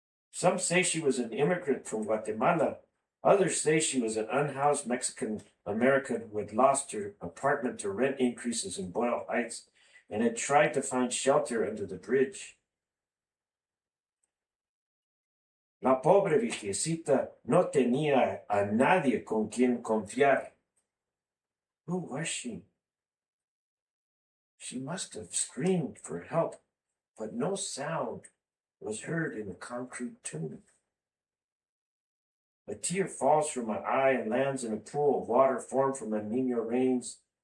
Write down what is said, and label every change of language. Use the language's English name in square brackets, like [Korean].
[English] Some say she was an immigrant from Guatemala. Others say she was an unhoused Mexican-American who had lost her apartment to rent increases in Boyle Heights and had tried to find shelter under the bridge. [Spanish] La pobre viejecita no tenía a nadie con quien confiar. [English] Who was she? She must have screamed for help, but no sound was heard in the concrete tomb. A tear falls from my eye and lands in a pool of water formed from El Niño rains.